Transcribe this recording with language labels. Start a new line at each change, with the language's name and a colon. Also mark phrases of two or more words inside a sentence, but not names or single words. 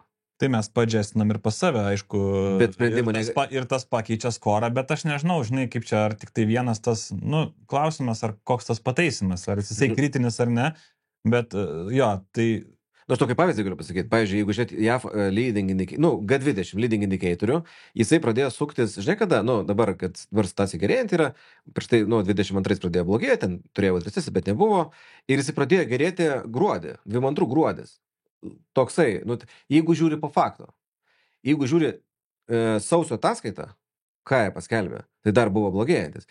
Lithuanian: tai mes padžestinam ir pas save, aišku, ir tas pakeičia skorą, bet aš nežinau, žinai, kaip čia, ar tik tai vienas tas, klausimas, ar koks tas pataisimas, ar jisai kritinis ar ne, bet jo, tai... Aš tokį pavyzdį galiu pasakyti. Pavyzdžiui, jeigu žiūrėt JAV
English: leading indicator,
Lithuanian: G20 leading indicatorių, jisai pradėjo suktis, žinai kada, dabar, kad situacija gerėjant yra, prieš tai, 22 pradėjo blogėti, ten turėjo recesiją, bet nebuvo, ir jisai pradėjo gerėti gruodį, 22 gruodis. Toksai, jeigu žiūri po fakto, jeigu žiūri sausio ataskaitą, ką jie paskelbė, tai dar buvo blogėjantis.